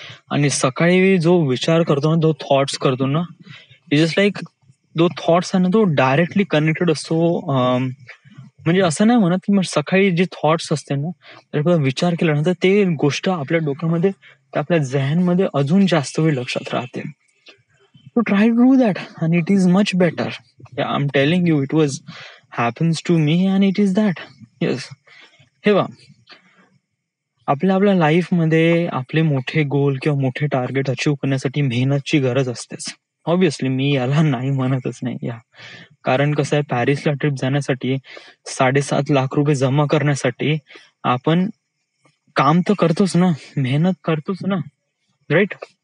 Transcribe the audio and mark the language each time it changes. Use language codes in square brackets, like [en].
[mr] आणि सकाळी जो विचार करतो ना, तो थॉट्स करतो ना, जस्ट लाईक जो थॉट्स आहे ना, तो डायरेक्टली कनेक्टेड असतो. म्हणजे असं नाही म्हणत की मग सकाळी जे थॉट्स असते ना, त्याचा विचार केल्यानंतर ते गोष्ट आपल्या डोक्यामध्ये, आपल्या जहनमध्ये अजून जास्त वेळ लक्षात राहते. [en] So try to do that and it is much better. Yeah, I'm telling you, it was happens to me and it is that. Yes. [mr] हे बघा, आपल्या लाईफमध्ये आपले मोठे गोल किंवा मोठे टार्गेट अचीव्ह करण्यासाठी मेहनतची गरज असतेच. ऑब्विसली मी याला नाही म्हणतच नाही या. कारण कसं आहे, पॅरिसला ट्रिप जाण्यासाठी 7.5 लाख रुपये जमा करण्यासाठी आपण काम तर करतोच ना, मेहनत करतोच ना, राईट.